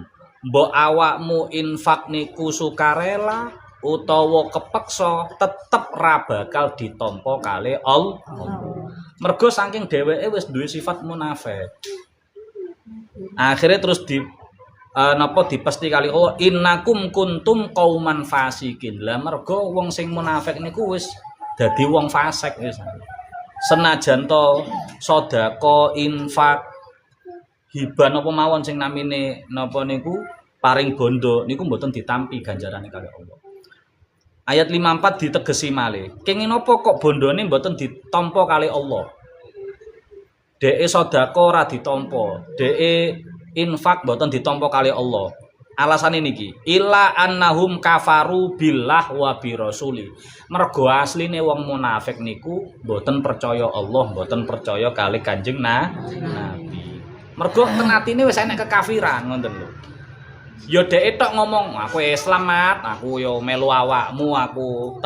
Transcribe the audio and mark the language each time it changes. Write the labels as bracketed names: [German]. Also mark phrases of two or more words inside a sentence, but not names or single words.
[Javanese] Mbok awakmu infak niku sukarela utawa kepeksa tetep ra bakal ditampa kali Allah. Mergo saking dheweke wis duwe sifat munafik. Akhirnya terus dipesti kali Allah [Arabic] innakum kuntum qauman fasikin. [Javanese] Lah mergo wong sing munafik niku wis dadi wong fasik wis. Senajan to sedekah, infak, hibah napa mawon sing namine napa niku paring bondo niku mboten ditampi ganjarane kali Allah. Ayat 54 ditegesi malih. Kenging napa kok bondone mboten ditampa kali Allah? Deke sedekah ora ditampa, deke infak mboten ditampa kali Allah. Alasane niki, [Arabic] illa annahum kafaru billah wa birasuli. [Javanese] Mergo asline wong munafik niku mboten percaya Allah, mboten percaya kali Kanjeng Nabi. Mergo ten atine wis enek kekafiran ngoten lho. Ya dhek tok ngomong, aku Islam mat, aku yo melu awakmu aku.